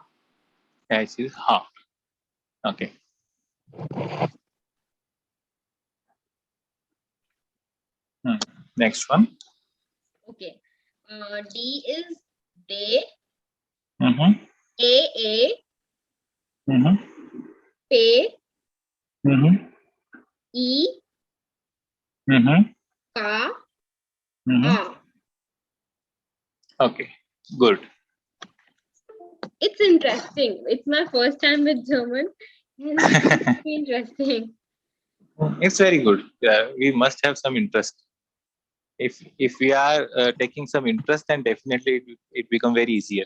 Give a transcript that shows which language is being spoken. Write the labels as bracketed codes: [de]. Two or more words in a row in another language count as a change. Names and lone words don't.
[en] H is Ha. Okay. Next one. Okay. D is Day. A. Pay. E. Ka. A. Okay. Good. It's interesting. It's my first time with German. And it's interesting. It's very good. Yeah, we must have some interest. If we are taking some interest, then definitely it become very easier.